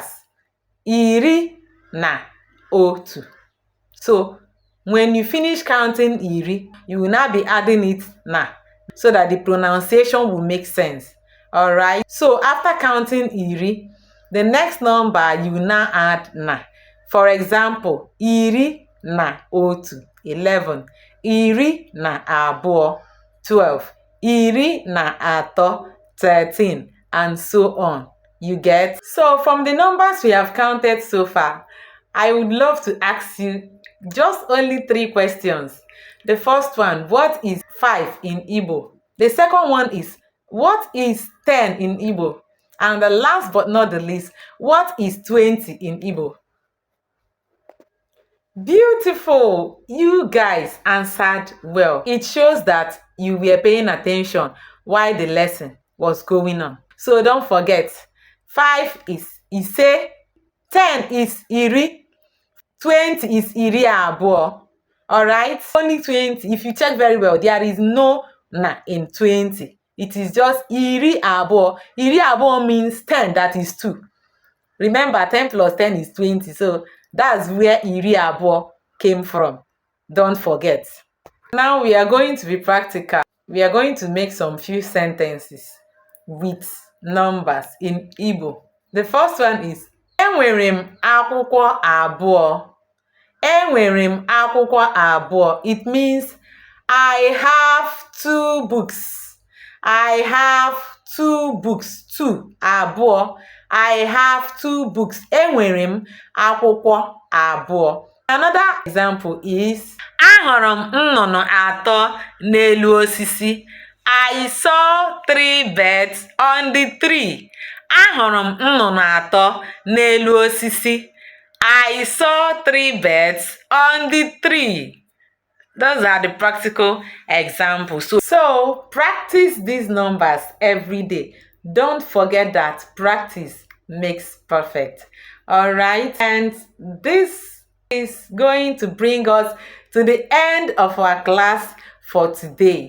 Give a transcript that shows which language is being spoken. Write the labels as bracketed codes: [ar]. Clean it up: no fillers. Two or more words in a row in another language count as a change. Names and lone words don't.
[ig] Iri na otu. [en] So when you finish counting iri, you will now be adding it na so that the pronunciation will make sense. Alright, so after counting iri, the next number you will now add na. For example, [ig] iri na otu, 11. Iri na abụọ, 12. Iri na atọ, 13. [en] And so on. You get? So from the numbers we have counted so far, I would love to ask you just only 3 questions. The first one, what is 5 in Igbo? The second one is, what is 10 in Igbo? And the last but not the least, what is 20 in Igbo? Beautiful! You guys answered well. It shows that you were paying attention while the lesson was going on. So don't forget, 5 is ise, 10 is iri, 20 is [ig] iri abụọ. [en] Alright? Only 20. If you check very well, there is no na in 20. it is just [ig] iri abụọ. Iri abụọ [en] means 10, that is 2. Remember, 10 plus 10 is 20, so that's where [ig] iri abụọ [en] came from. Don't forget. Now we are going to be practical. We are going to make some few sentences with numbers in Igbo. The first one is, [ig] enwere m akwụkwọ abụọ. Enwere m akwụkwọ abụọ. [en] It means I have 2 books. I have 2 books. 2 abụọ. I have 2 books. [ig] Enwere m akwụkwọ abụọ. [en] Another example is, [ig] ahụrụ m nnụnụ atọ n'elu osisi. [en] I saw 3 birds on the tree. [ig] Ahụrụ m nnụnụ atọ n'elu osisi. [en] I saw 3 birds on the tree. Those are the practical examples. So practice these numbers every day. Don't forget that practice makes perfect. All right, and this is going to bring us to the end of our class for today.